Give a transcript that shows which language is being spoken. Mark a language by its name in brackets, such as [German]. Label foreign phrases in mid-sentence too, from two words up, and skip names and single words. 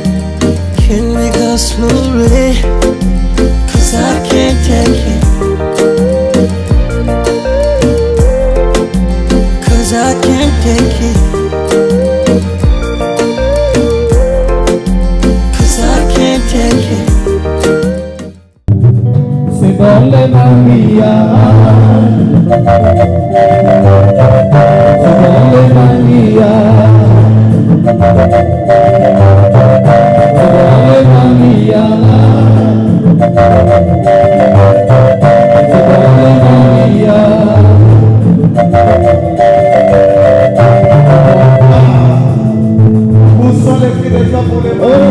[English] Can we go slowly? 'Cause I can't take it. I can't take it. 'Cause I can't take it. [Italian] Se vuole Maria, se vuole Maria, se vuole Maria, se vuole Maria. [French] Où sont les cris des hommes pour les